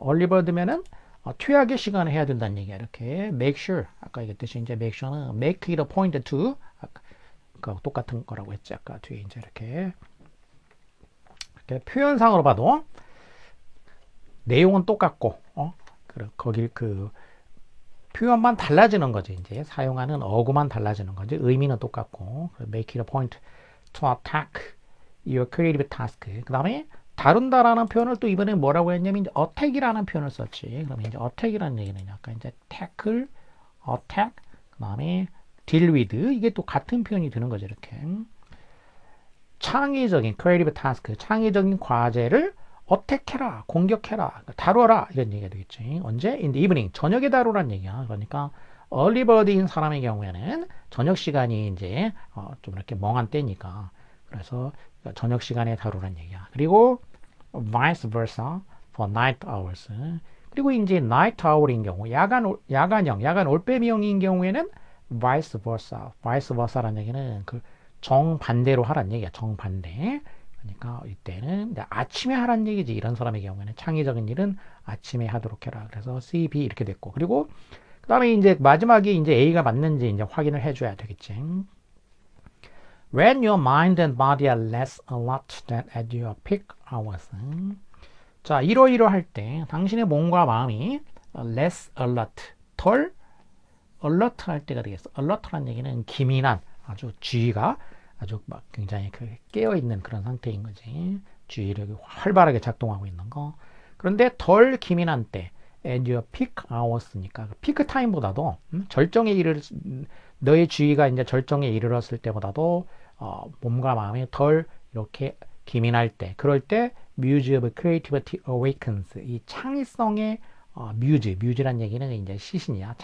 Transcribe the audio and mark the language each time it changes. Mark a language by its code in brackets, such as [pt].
[ko] early bird면은 최악의 시간에 해야 된다는 얘기야. 이렇게 make sure, 아까 얘기했듯이 이제 make sure는 [en] make it a point to, [ko] 아까 똑같은 거라고 했지. 아까 뒤에 이제 이렇게 표현상으로 봐도 내용은 똑같고, 거기 그 표현만 달라지는 거지. 이제 사용하는 어구만 달라지는 거지. 의미는 똑같고, [en] make it a point to attack your creative task. [ko] 그 다음에 다룬다라는 표현을 또 이번에 뭐라고 했냐면 이제 attack이라는 표현을 썼지. 그러면 이제 attack이라는 얘기는 약간 이제 tackle, attack, 그 다음에 deal with, 이게 또 같은 표현이 되는 거죠. 이렇게 창의적인 creative task, 창의적인 과제를 어택해라, 공격해라, 다뤄라 이런 얘기가 되겠지. 언제? [en] in the evening, [ko] 저녁에 다루란 얘기야. 그러니까 early bird인 사람의 경우에는 저녁 시간이 이제 좀 이렇게 멍한 때니까 그래서 저녁 시간에 다루란 얘기야. 그리고 [en] vice versa for night hours. [ko] 그리고 이제 night hour인 경우 야간 올빼미형인 경우에는 vice versa라는 얘기는 그 정반대로 하란 얘기야. 정반대. 그러니까 이때는 아침에 하란 얘기지. 이런 사람의 경우에는 창의적인 일은 아침에 하도록 해라. 그래서 C, B 이렇게 됐고, 그리고 그 다음에 이제 마지막에 이제 A가 맞는지 이제 확인을 해줘야 되겠지. [en] When your mind and body are less alert than at your peak hours. [ko] 자, 이러이러 할 때 당신의 몸과 마음이 less alert, 덜 alert 할 때가 되겠어. alert란 얘기는 기민한, 아주 주의가 아주 막 굉장히 깨어 있는 그런 상태인 거지. 주의력이 활발하게 작동하고 있는 거. 그런데 덜 기민한 때, [en] at your peak hours [ko] 니까 피크 타임보다도 절정에 이를 너의 주의가 이제 절정에 이르렀을 때보다도 몸과 마음이 덜 이렇게 기민할 때, 그럴 때 [en] muse of creativity awakens, [ko] 이 창의성의 뮤즈란 얘기는 이제 시신이야.